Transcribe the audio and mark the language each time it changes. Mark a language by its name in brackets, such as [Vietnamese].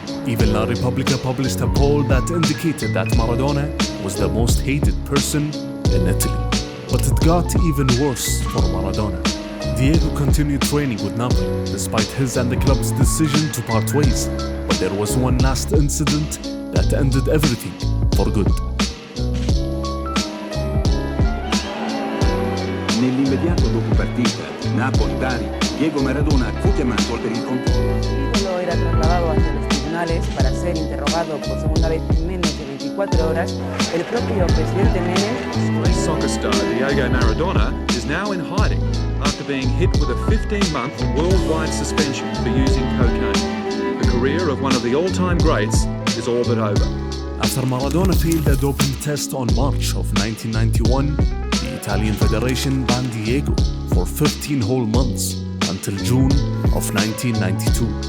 [English] Even La Repubblica published a poll that indicated that Maradona was the most hated person in Italy. But it got even worse for Maradona. Diego continued training with Napoli, despite his and the club's decision to part ways. But there was one last incident that ended everything for good. [Italian] Nell'immediato dopo partita, Napoli-Bari, Diego Maradona fu chiamato per il controllo. [Spanish] Era trasladado hacia los tribunales para ser interrogado por segunda vez en menos de 24 horas. El propio presidente Menem. [English] Greece soccer star Diego Maradona is now in hiding after being hit with a 15-month worldwide suspension for using cocaine. The career of one of the all-time greats is all but over. After Maradona failed a doping test on March of 1991, the Italian Federation banned Diego for 15 whole months until June of 1992.